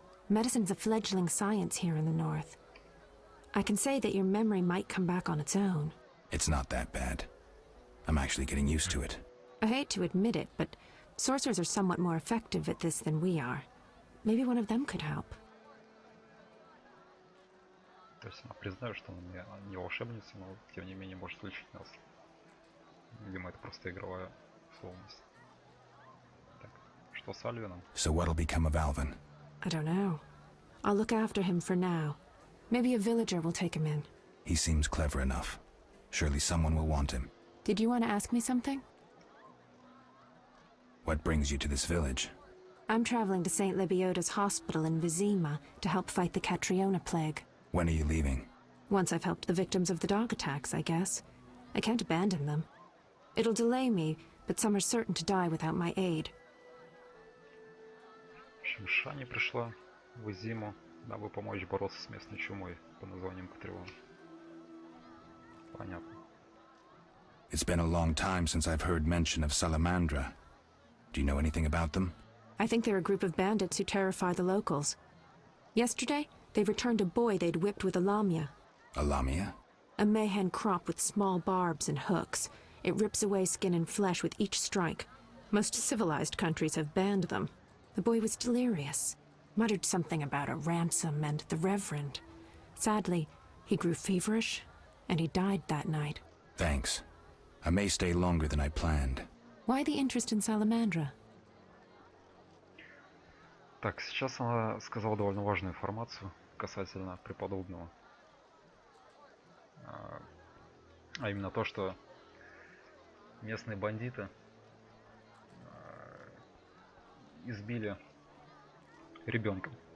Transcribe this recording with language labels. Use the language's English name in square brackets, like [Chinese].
[English] Medicine's a fledgling science here in the north. I can say that your memory might come back on its own. It's not that bad. I'm actually getting used to it. I hate to admit it, but sorcerers are somewhat more effective at this than we are. Maybe one of them could help. [Russian] То есть она признает, что она не волшебница, но тем не менее может лечить нас. Видимо, это просто игровая условность. Так, что с Альвином? [English] So what'll become of Alvin? I don't know. I'll look after him for now. Maybe a villager will take him in. He seems clever enough. Surely someone will want him. Did you want to ask me something? What brings you to this village? I'm traveling to St. Lebioda's hospital in Vizima to help fight the Catriona plague. When are you leaving? Once I've helped the victims of the dog attacks, I guess. I can't abandon them. It'll delay me, but some are certain to die without my aid. [Russian] В общем, Шани пришла в Изиму, дабы помочь бороться с местной чумой под названием Катрион. Понятно. [English] It's been a long time since I've heard mention of Salamandra. Do you know anything about them? I think they're a group of bandits who terrify the locals. Yesterday, they returned a boy they'd whipped with a lamia. A lamia? A mayhen crop with small barbs and hooks. It rips away skin and flesh with each strike. Most civilized countries have banned them. The boy was delirious, muttered something about a ransom and the Reverend. Sadly, he grew feverish, and he died that night. Thanks. I may stay longer than I planned. Why the interest in Salamandra? [Russian] Так, сейчас она сказала довольно важную информацию касательно преподобного. А именно то, что местные бандиты избили ребенка.